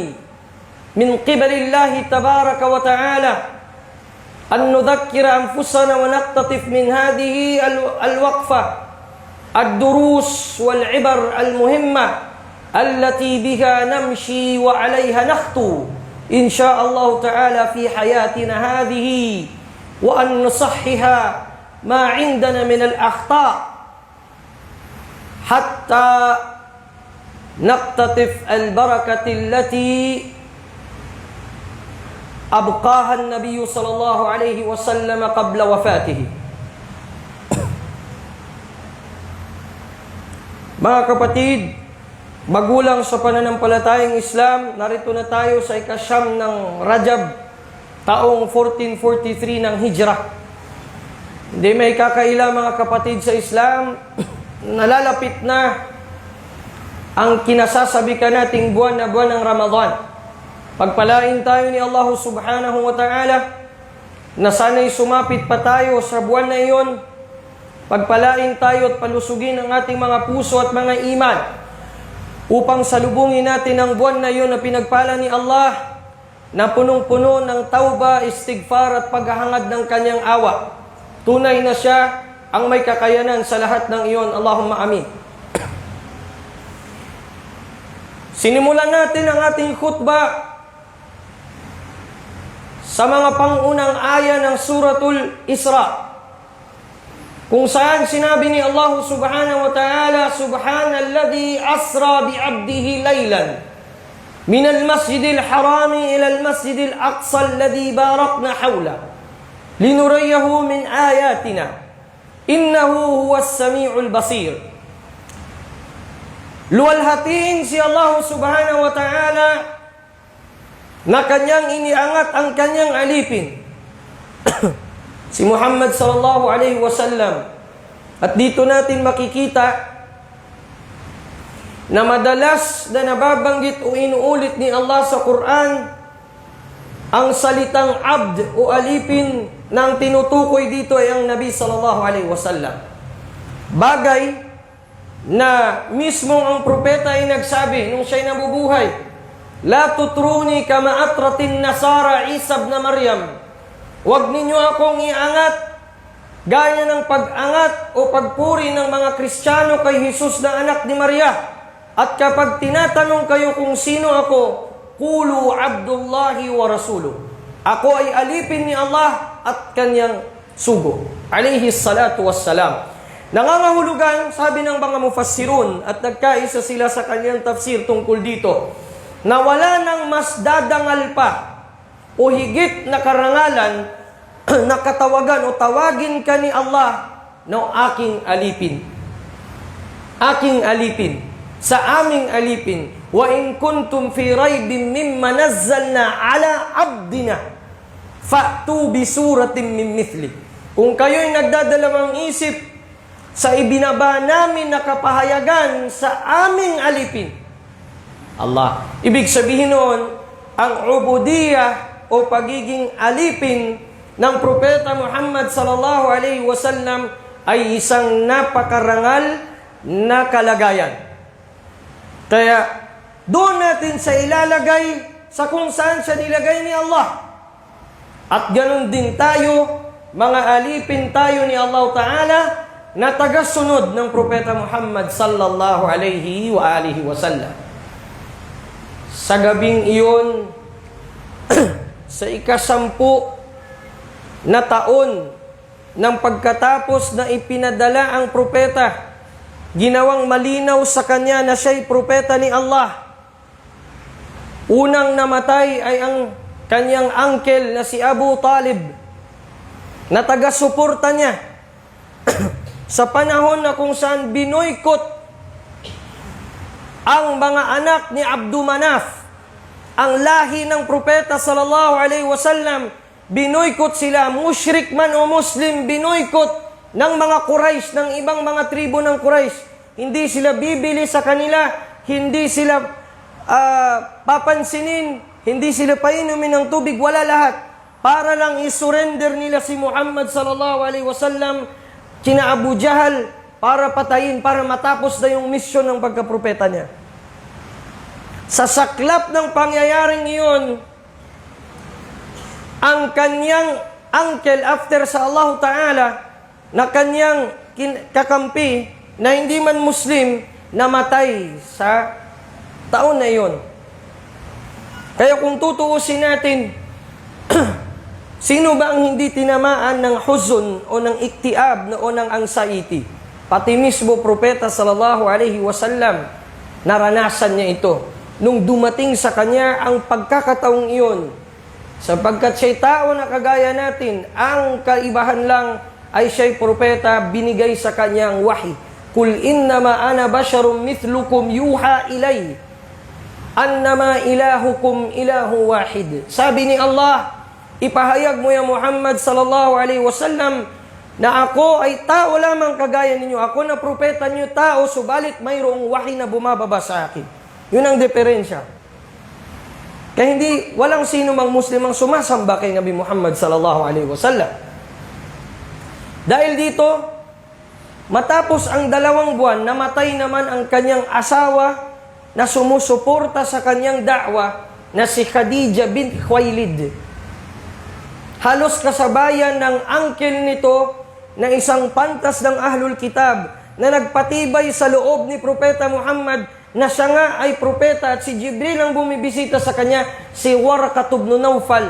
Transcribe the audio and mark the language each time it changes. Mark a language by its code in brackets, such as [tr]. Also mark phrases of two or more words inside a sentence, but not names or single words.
[ar] من قبل الله تبارك وتعالى أن نذكر أنفسنا ونقتطف من هذه الوقفة الدروس والعبر المهمة التي بها نمشي وعليها نخطو إن شاء الله تعالى في حياتنا هذه وأن نصحح ما عندنا من الأخطاء حتى نقتطف البركة التي أبقاها النبي صلى الله عليه وسلم قبل وفاته. [tl] Mga kapatid, magulang sa pananampalatayang Islam, narito na tayo sa ikasyam ng Rajab, taong 1443 ng Hijrah. Hindi may kakaila mga kapatid sa Islam, nalalapit na ang kinasasabi ka nating buwan na buwan ng Ramadan. Pagpalain tayo ni Allah [ar] سبحانه وتعالى [tl] na sana'y sumapit pa tayo sa buwan na iyon. Pagpalain tayo at palusugin ang ating mga puso at mga iman upang salubungin natin ang buwan na iyon na pinagpala ni Allah na punong-puno ng tauba, istighfar at paghahangad ng kanyang awa. Tunay na siya ang may kakayanan sa lahat ng iyon. [ar] اللهم آمين. [tl] Sinimulan natin ang ating khutbah sa mga pangunang aya ng Suratul Isra, kung saan sinabi ni Allah [ar] سبحانه وتعالى, سبحان الذي أسرى بعبده ليلا من المسجد الحرام إلى المسجد الأقصى الذي باركنا حوله لنريه من آياتنا إنه هو السميع البصير. [tl] Luwalhatiin si Allah [ar] سبحانه وتعالى [tl] na kanyang iniangat ang kanyang alipin si Muhammad [ar] صلى الله عليه وسلم. [tl] At dito natin makikita na madalas na nababanggit o inuulit ni Allah sa Quran ang salitang abd o alipin na ang tinutukoy dito ay ang Nabi [ar] صلى الله عليه وسلم. [tl] Bagay na mismo ang propeta ay nagsabi nung siya'y nabubuhay, [ar] لا تطروني كما أطرت النصارى عيسى ابن مريم. [tl] Huwag ninyo akong iangat gaya ng pag-angat o pagpuri ng mga Kristiyano kay Jesus na anak ni Maria. At kapag tinatanong kayo kung sino ako, [ar] قولوا عبد الله ورسوله. [tl] Ako ay alipin ni Allah at kanyang sugo. [ar] عليه الصلاة والسلام. [tl] Nangangahulugan, sabi ng mga mufassirun, at nagkaisa sila sa kanyang tafsir tungkol dito, na wala nang mas dadangal pa o higit na karangalan na katawagan o tawagin ka ni Allah na aking alipin. Aking alipin. Sa aming alipin. [ar] وإن كنتم في ريب مما نزلنا على عبدنا فأتوا بسورة من مثله. [tl] Kung kayo'y nagdadalawang isip sa ibinaba namin na kapahayagan sa aming alipin. Allah. Ibig sabihin noon, ang ubudiyah o pagiging alipin ng Propeta Muhammad [ar] صلى الله عليه وسلم [tl] ay isang napakarangal na kalagayan. Kaya doon natin sa ilalagay sa kung saan siya nilagay ni Allah. At ganun din tayo, mga alipin tayo ni Allah Ta'ala na tagasunod ng Propeta Muhammad [ar] صلى الله عليه وعلى آله وسلم. [tl] Sa gabing iyon, sa ika-10 na taon ng pagkatapos na ipinadala ang propeta, ginawang malinaw sa kanya na siya'y propeta ni Allah. Unang namatay ay ang kanyang uncle na si Abu Talib, na taga-suporta niya sa panahon na kung saan binoykot ang mga anak ni Abdu Manaf, ang lahi ng propeta [ar] صلى الله عليه وسلم, [tl] binoykot sila, mushrik man o muslim, binoykot ng mga Quraysh, ng ibang mga tribo ng Quraysh. Hindi sila bibili sa kanila, hindi sila papansinin, hindi sila painumin ng tubig, wala lahat. Para lang isurrender nila si Muhammad [ar] صلى الله عليه وسلم [tl] kina Abu Jahal para patayin, para matapos na yung misyon ng pagkapropeta niya. Sa saklap ng pangyayaring iyon, ang kanyang uncle after sa Allah Ta'ala na kanyang kakampi na hindi man Muslim, namatay sa taon na iyon. Kaya kung tutuusin natin, sino ba ang hindi tinamaan ng huzun o ng iktiab o ng anxiety? Pati mismo propeta [ar] صلى الله عليه وسلم, [tl] naranasan niya ito nung dumating sa kanya ang pagkakataong iyon. Sapagkat siya'y tao na kagaya natin, ang kaibahan lang ay siya'y propeta, binigay sa kanyang wahi. [ar] قل إنما أنا بشر مثلكم يوحى إلي أنما إلهكم إله واحد. [tl] Sabi ni Allah, ipahayag mo ya Muhammad [ar] صلى الله عليه وسلم [tl] na ako ay tao lamang kagaya ninyo. Ako na propeta niyo, tao, subalit mayroong wahi na bumababa sa akin. Yun ang diferensya. Kaya walang sino mang Muslim ang sumasamba kay Nabi Muhammad [ar] صلى الله عليه وسلم. [tl] Dahil dito, matapos ang 2 buwan, namatay naman ang kanyang asawa na sumusuporta sa kanyang da'wa na si Khadija bint Khuwailid. Halos kasabayan ng uncle nito na isang pantas ng [ar] أهل الكتاب [tl] na nagpatibay sa loob ni Propeta Muhammad na siya nga ay propeta at si Jibril ang bumibisita sa kanya, si Waraqah ibn Nawfal.